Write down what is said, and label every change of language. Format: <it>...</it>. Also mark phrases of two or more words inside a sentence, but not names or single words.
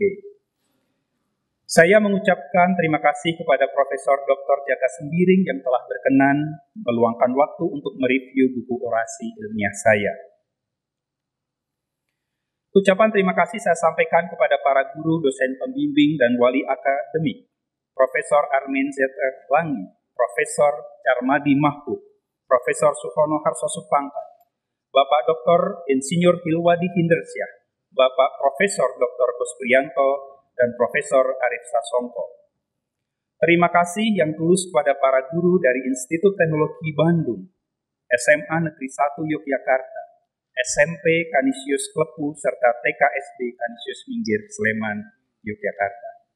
<id>Saya mengucapkan terima kasih kepada Profesor Dr. Jaka Sembiring yang telah berkenan meluangkan waktu untuk mereview buku orasi ilmiah saya. Ucapan terima kasih saya sampaikan kepada para guru, dosen pembimbing, dan wali akademik, Profesor Armin Z. Erlangi, Profesor Carmadi Mahbub, Profesor Suhono Harso-Supangkat, Bapak Dr. Insinyur Hilwadi Hindersyah, Bapak Profesor Dr. Kuspriyanto, dan Profesor Arif Sasongko. Terima kasih yang tulus kepada para guru dari Institut Teknologi Bandung, SMA Negeri 1 Yogyakarta, SMP Kanisius Klepu, serta TKSD Kanisius Minggir, Sleman, Yogyakarta.</id>